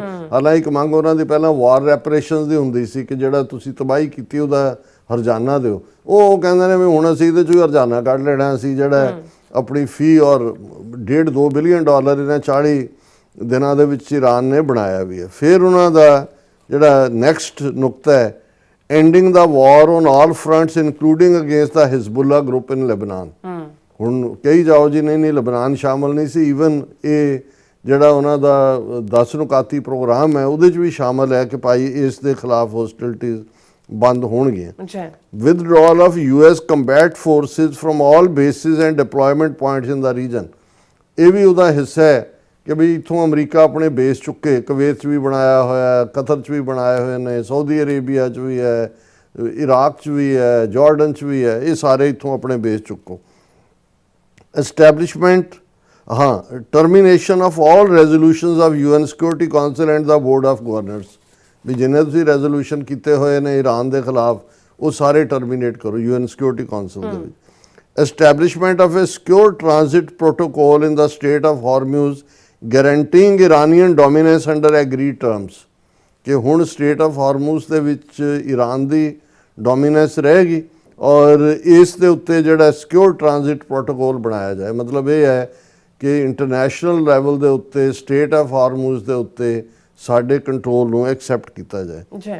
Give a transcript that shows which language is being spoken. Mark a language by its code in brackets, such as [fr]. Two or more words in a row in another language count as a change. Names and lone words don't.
[pa] ਹਾਲਾਂਕਿ ਇੱਕ ਮੰਗ ਉਹਨਾਂ ਦੀ ਪਹਿਲਾਂ ਵਾਰ ਰੈਪਰੇਸ਼ਨਸ ਦੀ ਹੁੰਦੀ ਸੀ ਕਿ ਜਿਹੜਾ ਤੁਸੀਂ ਤਬਾਹੀ ਕੀਤੀ ਉਹਦਾ ਹਰਜਾਨਾ ਦਿਓ। ਉਹ ਕਹਿੰਦੇ ਨੇ ਵੀ ਹੁਣ ਅਸੀਂ ਇਹਦੇ 'ਚੋਂ ਹੀ ਹਰਜਾਨਾ ਕੱਢ ਲੈਣਾ, ਅਸੀਂ ਜਿਹੜਾ ਆਪਣੀ ਫੀ ਔਰ $1.5-2 ਬਿਲੀਅਨ ਇਹਨਾਂ 40 ਦਿਨਾਂ ਦੇ ਵਿੱਚ ਈਰਾਨ ਨੇ ਬਣਾਇਆ ਵੀ ਹੈ। ਫਿਰ ਉਹਨਾਂ ਦਾ ਜਿਹੜਾ ਨੈਕਸਟ ਨੁਕਤਾ ਹੈ, [en] ending the war on all fronts including against the Hezbollah group in Lebanon। [pa] ਹੁਣ ਕਹੀ ਜਾਓ ਜੀ ਨਹੀਂ ਲਬਨਾਨ ਸ਼ਾਮਲ ਨਹੀਂ ਸੀ, ਈਵਨ ਇਹ ਜਿਹੜਾ ਉਹਨਾਂ ਦਾ 10 ਨੁਕਾਤੀ ਪ੍ਰੋਗਰਾਮ ਹੈ ਉਹਦੇ 'ਚ ਵੀ ਸ਼ਾਮਲ ਹੈ ਕਿ ਭਾਈ ਇਸ ਦੇ ਖਿਲਾਫ ਹੋਸਟਿਲਿਟੀਜ਼ ਬੰਦ ਹੋਣਗੀਆਂ। [en] withdrawal of US combat forces from all bases and deployment points in the region, [pa] ਇਹ ਵੀ ਉਹਦਾ ਹਿੱਸਾ ਹੈ ਕਿ ਵੀ ਇੱਥੋਂ ਅਮਰੀਕਾ ਆਪਣੇ ਬੇਸ ਚੁੱਕੇ, ਕੁਵੈਤ 'ਚ ਵੀ ਬਣਾਇਆ ਹੋਇਆ, ਕਤਰ 'ਚ ਵੀ ਬਣਾਏ ਹੋਏ ਨੇ, ਸਾਊਦੀ ਅਰੇਬੀਆ 'ਚ ਵੀ ਹੈ, ਇਰਾਕ 'ਚ ਵੀ ਹੈ, ਜਾਰਡਨ 'ਚ ਵੀ ਹੈ, ਇਹ ਸਾਰੇ ਇੱਥੋਂ ਆਪਣੇ ਬੇਸ ਚੁੱਕੋ। [en] establishment termination of all resolutions of UN security council and the board of governors, [pa] ਵੀ ਜਿੰਨੇ ਤੁਸੀਂ ਰੈਜ਼ੋਲੂਸ਼ਨ ਕੀਤੇ ਹੋਏ ਨੇ ਈਰਾਨ ਦੇ ਖਿਲਾਫ ਉਹ ਸਾਰੇ ਟਰਮੀਨੇਟ ਕਰੋ UN ਸਿਕਿਉਰਿਟੀ ਕਾਉਂਸਲ ਦੇ ਵਿੱਚ। [en] establishment of a secure transit protocol in the Strait of Hormuz guaranteeing Iranian dominance under agreed terms, [pa] ਕਿ ਹੁਣ ਸਟ੍ਰੇਟ ਆਫ ਹਾਰਮੂਜ਼ ਦੇ ਵਿੱਚ ਈਰਾਨ ਦੀ ਡੋਮੀਨੈਂਸ ਰਹੇਗੀ ਔਰ ਇਸ ਦੇ ਉੱਤੇ ਜਿਹੜਾ [en] secure transit protocol [pa] ਬਣਾਇਆ ਜਾਏ। ਮਤਲਬ ਇਹ ਹੈ ਕਿ [en] international level [pa] ਦੇ ਉੱਤੇ ਸਟ੍ਰੇਟ ਆਫ ਹਾਰਮੂਜ਼ ਦੇ ਉੱਤੇ ਸਾਡੇ ਕੰਟਰੋਲ ਨੂੰ ਐਕਸੈਪਟ ਕੀਤਾ ਜਾਏ।